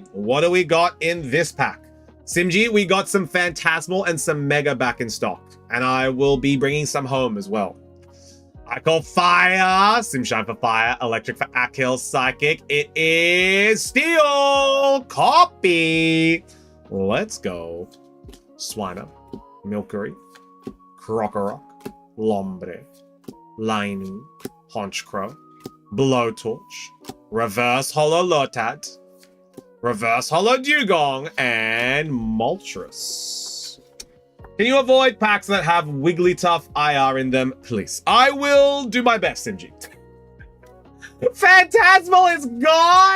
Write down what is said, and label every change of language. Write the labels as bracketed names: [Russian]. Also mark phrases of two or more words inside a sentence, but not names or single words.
[English] What do we got in this pack? Simji, we got some Phantasmal and some Mega back in stock. And I will be bringing some home as well. I call Fire. Simshine for Fire. Electric for Akil. Psychic. It is Steel. Copy. Let's go. Swiner. Milkery. Krokorok. Lombre. Lainu. Honchcrow. Blowtorch. Reverse Hollow Lotad. Reverse Hollow Dugong. And Moltres. Can you avoid packs that have Wigglytuff IR in them, please? I will do my best, Simji. Phantasmal is gone?